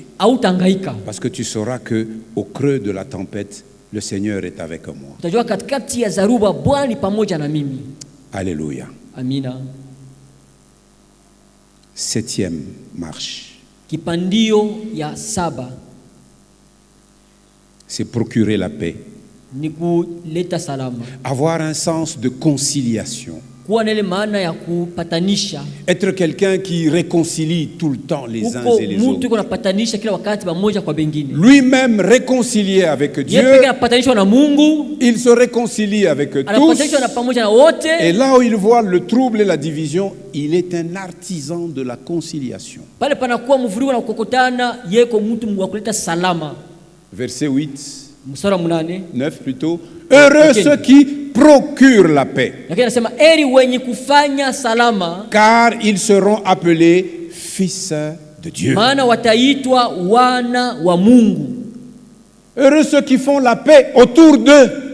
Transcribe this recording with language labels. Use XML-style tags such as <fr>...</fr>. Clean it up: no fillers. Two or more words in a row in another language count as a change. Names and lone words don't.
<fr>Parce que tu sauras qu'au creux de la tempête, le Seigneur est avec moi. Alléluia. Amina. 7e marche.</fr> <sw>Kipandio ya 7.</sw> <fr>C'est procurer la paix.</fr> <sw>Ni kuleta salama.</sw> <fr>Avoir un sens de conciliation.</fr> <sw>Kuwa na ile maana ya kupatanisha.</sw> <fr>Être quelqu'un qui réconcilie tout le temps les uns et les autres.</fr> <sw>Mtu kunapatanisha kila wakati pamoja kwa wengine.</sw> <fr>Lui-même réconcilié avec Dieu.</fr> <sw>Yeye anapatanishwa na Mungu.</sw> <fr>Il se réconcilie avec tous.</fr> <sw>Anapatanishwa na pamoja na wote.</sw> <fr>Et là où il voit le trouble et la division, il est un artisan de la conciliation.</fr> <sw>Pale panakuwa mvurugo na kukokotana, yeye ko mtu wa kuleta salama.</sw> <fr>Verset 8.</fr> <sw>Mstari 8.</sw> <fr>9 plutôt. Heureux ceux qui procurent la paix. Car ils seront appelés fils de Dieu. Heureux ceux qui font la paix autour d'eux.</fr>